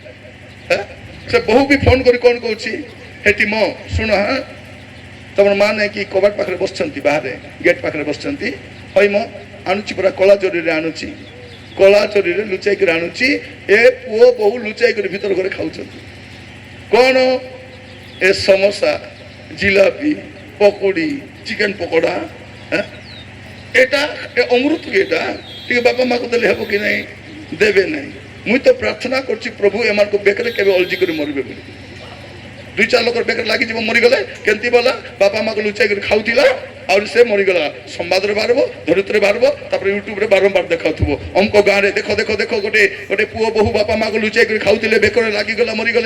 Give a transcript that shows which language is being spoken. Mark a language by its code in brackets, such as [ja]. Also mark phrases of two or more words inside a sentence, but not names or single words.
[or] ସେ ବୋହୂ ବି ଫୋନ୍ କରି କ'ଣ କହୁଛି, ହେଠି ମୋ ଶୁଣ, ତମର ମା ନାଇଁ କି କବାଟ ପାଖରେ ବସିଛନ୍ତି, ବାହାରେ ଗେଟ୍ ପାଖରେ ବସିଛନ୍ତି, ହଇ ମୋ ଆଣୁଛି ପୁରା କଳା ଜରିରେ ଆଣୁଛି, କଳା ଜରିରେ ଲୁଚାଇ କରି ଆଣୁଛି। ଏ ପୁଅ ବୋହୂ ଲୁଚାଇ କରି ଭିତର ଘରେ ଖାଉଛନ୍ତି। କ'ଣ? ଏ ସମୋସା, ଜିଲାପି, ପକୁଡ଼ି, ଚିକେନ ପକୋଡ଼ା, ଏଟା ଅମୃତ ଏଟା ଟିକେ ବାପା ମାଆକୁ ଦେଲେ ହେବ କି ନାହିଁ? ଦେବେ ନାହିଁ। ମୁଇଁ ତ ପ୍ରାର୍ଥନା କରୁଛି ପ୍ରଭୁ ଏମାନଙ୍କୁ ବେକରେ କେବେ ଅଲଜି କରି ମରିବେ ବୋଲି। 2-4 ଲୋକର ବେକରେ ଲାଗିଯିବ, ମରିଗଲେ କେମିତି ବୋଲା, ବାପା ମାଆକୁ ଲୁଚାଇ କରି ଖାଉଥିଲା, ଆହୁରି ସେ ମରିଗଲା। ସମ୍ବାଦରେ ବାହାରିବ, ଧରିତ୍ରୀରେ ବାହାରିବ, ତାପରେ ୟୁଟ୍ୟୁବରେ ବାରମ୍ବାର ଦେଖାଉଥିବ, ଅମକ ଗାଁରେ ଦେଖ ଦେଖ ଦେଖ ଗୋଟେ ପୁଅ ବୋହୁ ବାପା ମାଆକୁ ଲୁଚାଇ କରି ଖାଉଥିଲେ, ବେକରେ ଲାଗିଗଲା, ମରିଗଲେ।